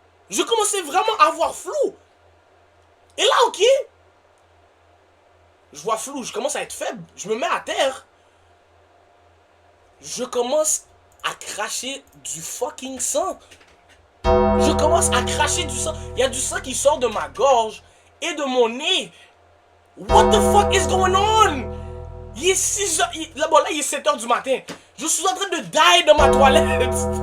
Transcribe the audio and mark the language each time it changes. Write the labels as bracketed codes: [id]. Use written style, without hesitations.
[fr] Je commençais vraiment à avoir flou. Et là, ok, je vois flou, je commence à être faible. Je me mets à terre. Je commence à cracher du fucking sang. Je commence à cracher du sang. Il y a du sang qui sort de ma gorge et de mon nez. [en] What the fuck is going on? [fr] Il est 6h. Là, bon, là, il est 7h du matin. Je suis en train de die dans ma toilette.